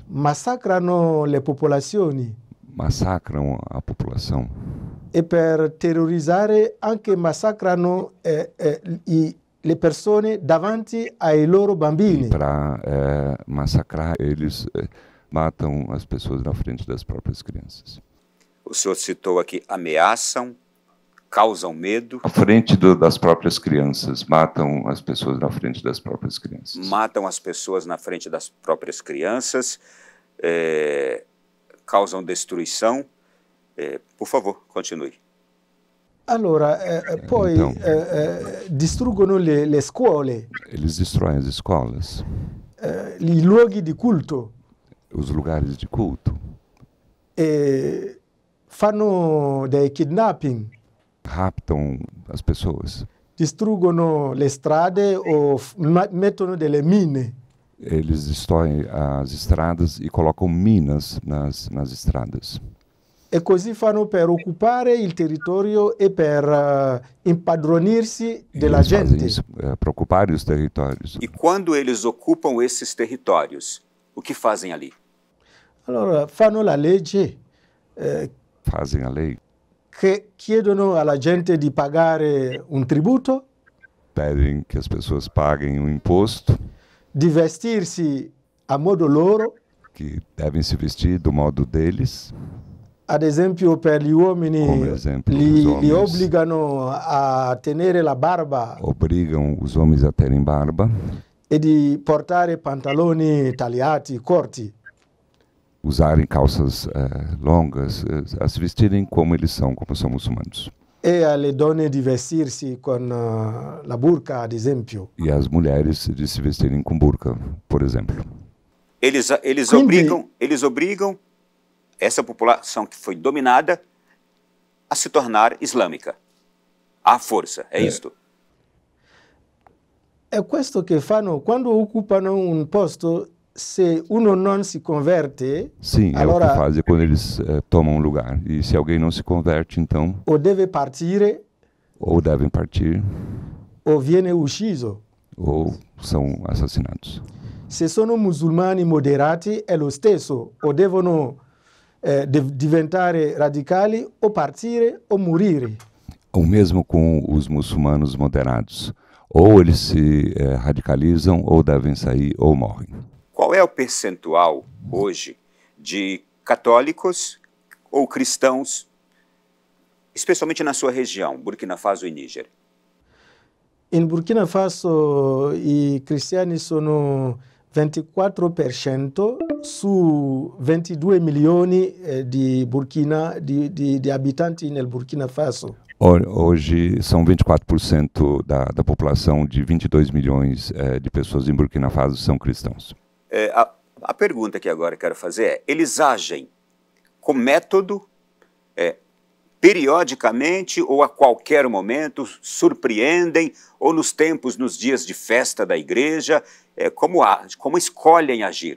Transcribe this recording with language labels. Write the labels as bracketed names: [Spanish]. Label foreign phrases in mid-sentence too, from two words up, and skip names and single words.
[Italian] massacrano le popolazioni [Portuguese] massacram a população [Italian] e per terrorizzare anche massacrano le persone davanti ai loro e bambini. [Portuguese] para massacrar eles matam as pessoas na frente das próprias crianças. O senhor citou aqui, ameaçam, causam medo, À frente das próprias crianças, matam as pessoas na frente das próprias crianças. matam as pessoas na frente das próprias crianças, causam destruição. Por favor, continue. [Italian] Allora, poi [Portuguese] Então. [Italian] distruggono le scuole, [Portuguese] Eles destroem as escolas, [Italian] i luoghi di culto, [Portuguese] os lugares de culto, [Italian] e fanno dei kidnapping, [Portuguese] raptam as pessoas. [Italian] distruggono le strade o mettono delle mine. [Portuguese] Eles destroem as estradas e colocam minas nas estradas. [Italian] E così fanno per occupare il territorio e per impadronirsi [Portuguese] E [Italian] della [Portuguese] eles fazem [Italian] gente. [Portuguese] isso para ocuparem os territórios. E quando eles ocupam esses territórios, o que fazem ali? [Italian] Allora fanno la legge [Portuguese] Fazem a lei, [Italian] che chiedono alla gente di pagare un tributo, [Portuguese] pedem que as pessoas paguem um imposto, [Italian] di vestirsi a modo loro, [Portuguese] que devem se vestir do modo deles. [Italian] ad esempio per gli uomini Come esempio, li [Portuguese] os homens [Italian] obbligano a tenere la barba [Portuguese] obrigam os homens a terem barba, [Italian] e di portare pantaloni tagliati, corti. [Portuguese] usarem calças longas, a se vestirem como eles são, como são muçulmanos. [Italian] E alle donne di vestirsi con la burqa, ad esempio. [Portuguese] E as mulheres de se vestirem com burca, por exemplo. Eles [Italian] Quindi- [Portuguese] obrigam essa população que foi dominada a se tornar islâmica. À força, é isto? [Italian] È questo che fanno quando occupano un posto. Se uno non si converte, [Portuguese] Sim, é o [Italian] allora [Portuguese] que fazem quando eles tomam um lugar. E se alguém não se converte, então, [Italian] o deve partire [Portuguese] ou devem partir, [Italian] o viene ucciso. [Portuguese] ou são assassinados. [Italian] Se sono musulmani moderati è lo stesso, o devono diventare radicali o partire o morire. [Portuguese] O mesmo com os muçulmanos moderados. Ou eles se radicalizam, ou devem sair, ou morrem. Qual é o percentual hoje de católicos ou cristãos, especialmente na sua região, Burkina Faso e Níger? [Italian] In Burkina Faso i cristiani sono 24% su 22 milioni di abitanti nel Burkina Faso. [Portuguese] Hoje são 24% da população de 22 milhões de pessoas em Burkina Faso são cristãos. A pergunta que agora quero fazer é, eles agem com método, periodicamente ou a qualquer momento, surpreendem, ou nos tempos, nos dias de festa da igreja, como escolhem agir?